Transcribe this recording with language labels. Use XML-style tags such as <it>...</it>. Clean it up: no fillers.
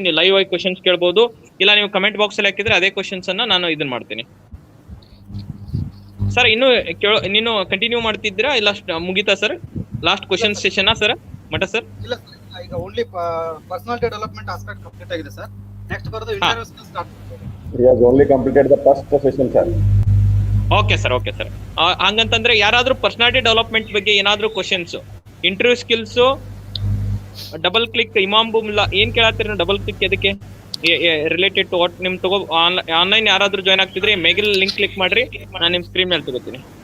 <kn>ನೀವು ಲೈವ್ ಆಗಿ ಕ್ವಶನ್ಸ್ ಕೇಳ್ಬೋದು, ಇಲ್ಲ ನೀವು ಕಮೆಂಟ್ ಬಾಕ್ಸ್ ಅಲ್ಲಿ ಹಾಕಿದ್ರೆ ಅದೇ ಕ್ವಶನ್ಸ್ ಅನ್ನ ನಾನು ಇದನ್ನ ಮಾಡ್ತೀನಿ. ಸರ್ ನೀನು ಕಂಟಿನ್ಯೂ ಮಾಡ್ತಿದ್ದೀರಾ ಇಲ್ಲ ಮುಗಿತಾ sir? Last question session sir ಮಟ ಸರ್? ಇಲ್ಲ ಸರ್, ಈಗ only personality development aspect complete ಆಗಿದೆ ಸರ್. ನೆಕ್ಸ್ಟ್ ಬರೋದು interview skills start.</kn> <en>He has only completed the first session, sir.</en> <kn>Okay sir, okay sir. ಹಂಗಂತಂದ್ರೆ ಯಾರಾದ್ರೂ ಪರ್ಸನಾಲಿಟಿ ಡೆವಲಪ್ಮೆಂಟ್ ಬಗ್ಗೆ ಏನಾದ್ರೂ questions, interview skills, double click ಇಮಾಮ್ ಬುಮ್ಲಾ ಏನ್ ಕೇಳತ್ತೀರಿ? Double click ಎದಕ್ಕೆ</kn> <en>Related to what?</en> <kn>ನಿಮ್ ತಗೋ online ಯಾರಾದ್ರೂ ಜಾಯ್ನ್ ಆಗ್ತಿದ್ರೆ ಮೇಗಿಲ್ ಲಿಂಕ್ ಕ್ಲಿಕ್ ಮಾಡ್ರಿ, ನಾನು ನಿಮ್ ಸ್ಕ್ರೀನ್ ಮೇಲೆ ತಗೋತೀನಿ.</kn>